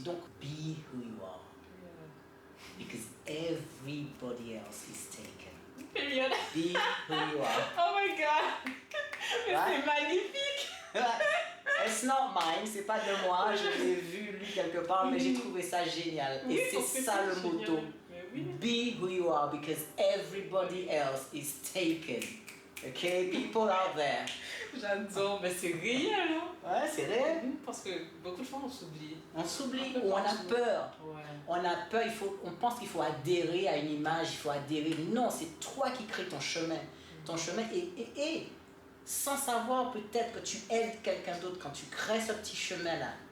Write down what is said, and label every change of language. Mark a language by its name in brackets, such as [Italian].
[English] Donc, be who you are. Because everybody else is taken. Period. Be who you are. Oh my God. [French] C'est magnifique. [English] It's not mine, [French] c'est pas de moi, je l'ai vu lu quelque part, mais j'ai trouvé ça génial. Oui, Et c'est ça le génial. [English] motto. [French] Mais oui. [English] Be who you are because everybody else is taken. Okay, people out there. [French] J'adore, mais c'est réel, hein. Ouais, c'est réel. Parce que beaucoup de fois on s'oublie. On s'oublie ou on a peur. Ouais. On a peur, on pense qu'il faut adhérer à une image, il faut adhérer. Non, c'est toi qui crées ton chemin. Ton chemin et sans savoir peut-être que tu aides quelqu'un d'autre quand tu crées ce petit chemin-là.